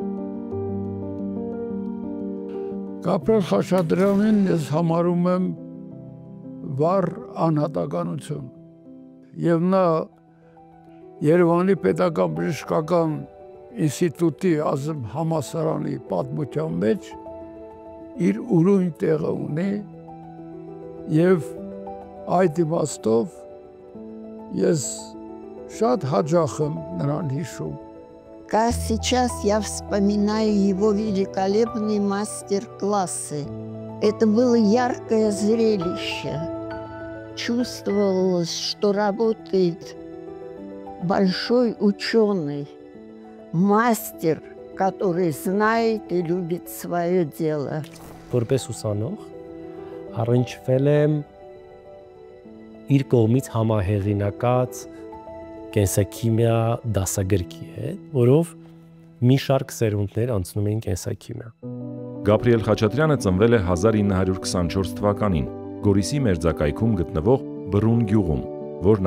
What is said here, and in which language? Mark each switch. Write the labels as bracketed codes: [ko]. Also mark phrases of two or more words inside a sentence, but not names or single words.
[hy] Գաբրիել Խաչատրյանին ես համարում եմ վառ անհատականություն, եւ նա Երևանի Պետական բժշկական ինստիտուտի ազգ համալսարանի պատմության մեջ իր ուրույն տեղը ունի, եւ այդ իմաստով ես շատ հաճախ եմ նրան հիշում։ [ru] Как сейчас я вспоминаю его великолепные мастер-классы. Это было яркое зрелище. Чувствовалось, что работает большой ученый, мастер, который знает и любит свое дело. [hy] Որպես ուսանող առնչվել եմ իր կողմից համահեղինակած կենսաքիմիա դասագրքի հետ, որով մի շարք սերունդներ անցնում էին կենսաքիմիա։ Գաբրիել Խաչատրյանը ծնվել է 1924 թվականին Գորիսի մերձակայքում գտնվող Բռուն գյուղում, որն